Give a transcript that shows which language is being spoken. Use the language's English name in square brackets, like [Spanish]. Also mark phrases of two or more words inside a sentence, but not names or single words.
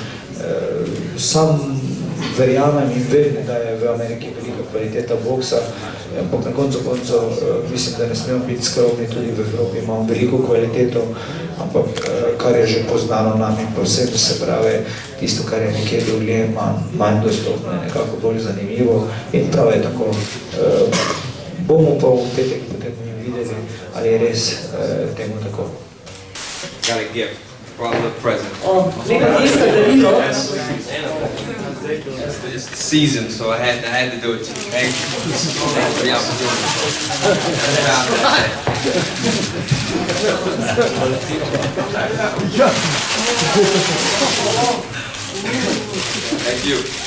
[Slovenian] Sam verjamem in vem, da je v Ameriki velika kvaliteta boksa, ampak na koncu mislim, da ne smemo biti skromni, tudi v Evropi imamo veliko kvaliteto, ampak kar je že poznano nam in povsem se pravi, tisto, kar je nekje drugje, manj dostopno, nekako bolj zanimivo in prav je tako. Bomo pa v petek potem videli, ali je res temu tako. [English] Got a gift. Brother present. It's the season, so I had to do it to you. Thank you. Thanks for the opportunity. Thank you.